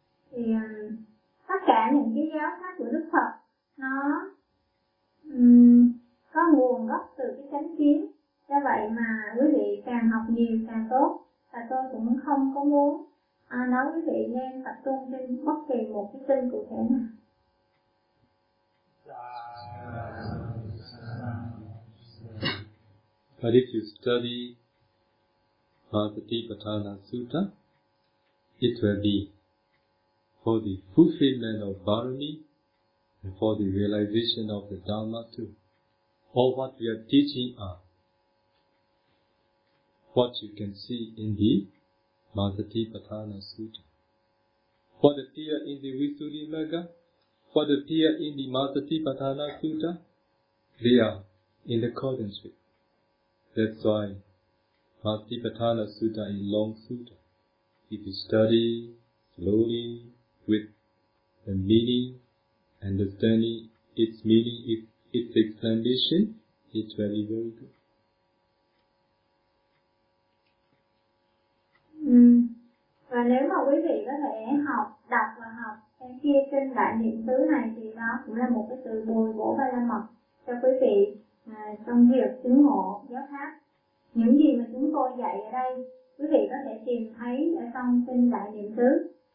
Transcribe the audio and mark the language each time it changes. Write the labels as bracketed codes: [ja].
[vi] Thì tất cả những cái giáo pháp của Đức Phật nó có nguồn gốc từ cái chánh kiến. Do vậy mà quý vị càng học nhiều càng tốt. Và tôi cũng không có muốn nói quý vị nên tập trung trên bất kỳ một cái kinh cụ thể nào. Dạ. [en] But if you study Satipatthana Sutta, it will be for the fulfillment of Bharani and for the realization of the Dharma too. All what we are teaching are what you can see in the Satipatthana Sutta. What appears in the Visuddhimagga, what appears in the Satipatthana Sutta, they are in accordance with. That's why Satipatthana Sutta is long sutta. If you study slowly with the meaning, understanding its meaning, its explanation, it's very, very good. [vi] Và nếu mà quý vị có thể học, đọc và học cái kia kinh đại niệm xứ này thì nó cũng là một cái sự bồi bổ ba la mật cho quý vị trong việc chứng ngộ giáo pháp. Những gì mà chúng tôi dạy ở đây, quý vị có thể tìm thấy ở trong kinh đại niệm xứ.